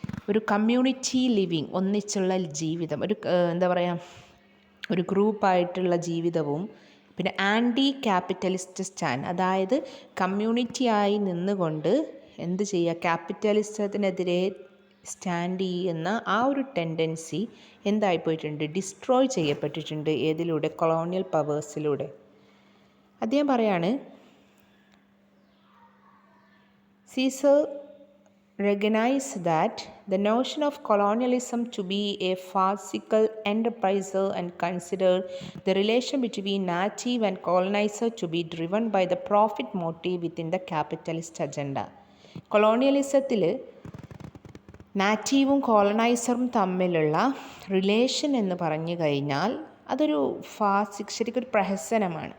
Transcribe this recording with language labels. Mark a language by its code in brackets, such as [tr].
[ml] ഒരു community living, ഒന്നിച്ചുള്ള ജീവിതം, ഒരു എന്താ പറയുക, ഒരു ഗ്രൂപ്പായിട്ടുള്ള ജീവിതവും, പിന്നെ ആൻറ്റി ക്യാപിറ്റലിസ്റ്റ് സ്റ്റാൻഡ്, അതായത് കമ്മ്യൂണിറ്റിയായി നിന്നുകൊണ്ട് എന്ത് ചെയ്യുക, ക്യാപിറ്റലിസത്തിനെതിരെ സ്റ്റാൻഡ് ചെയ്യുന്ന ആ ഒരു ടെൻഡൻസി എന്തായിപ്പോയിട്ടുണ്ട്? ഡിസ്ട്രോയ് ചെയ്യപ്പെട്ടിട്ടുണ്ട്. ഏതിലൂടെ? കൊളോണിയൽ പവേഴ്സിലൂടെ. അദ്ദേഹം പറയാണ്, [en] Caesar recognized that the notion of colonialism to be a farcical enterprise and considered the relation between native and colonizer to be driven by the profit motive within the capitalist agenda. [ml] കൊളോണിയലിസത്തിൽ നാറ്റീവും കോളനൈസറും തമ്മിലുള്ള relation എന്ന് പറഞ്ഞു കഴിഞ്ഞാൽ അതൊരു ശരിക്കും ഒരു പ്രഹസനമാണ്.